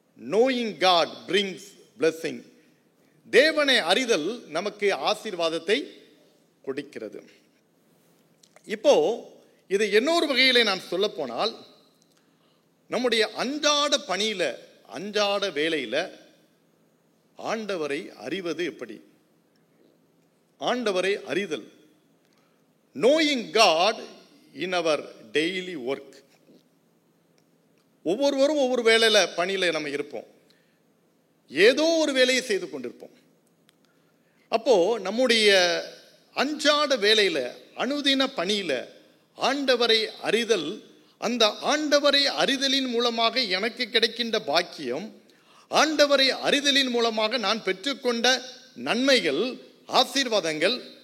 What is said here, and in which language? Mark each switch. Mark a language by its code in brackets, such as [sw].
[en] knowing God brings blessing. [ta] தேவனை அறிதல் நமக்கு ஆசீர்வாதத்தை கொடுக்கிறது. இப்போ இது இன்னொரு வகையிலே நான் சொல்ல போனால், நம்முடைய அன்றாட பணியில அன்றாட வேலையில ஆண்டவரை அறிவது எப்படி? ஆண்டவரை அறிதல், [en] knowing God in our daily work. [ta] ஒவ்வொருவரும் ஒவ்வொரு வேலையில பணியில நம்ம இருப்போம். ஏதோ ஒரு வேலையை செய்து கொண்டிருப்போம். அப்போ நம்முடைய அன்றாட வேலையில அனுதின பணியில ஆண்டவரை அறிதல், அந்த ஆண்டவரை அறிதலின் மூலமாக எனக்கு கிடைக்கின்ற பாக்கியம், ஆண்டவரை அறிதலின் மூலமாக நான் பெற்றுக்கொண்ட நன்மைகள், ஆசீர்வாதங்கள்.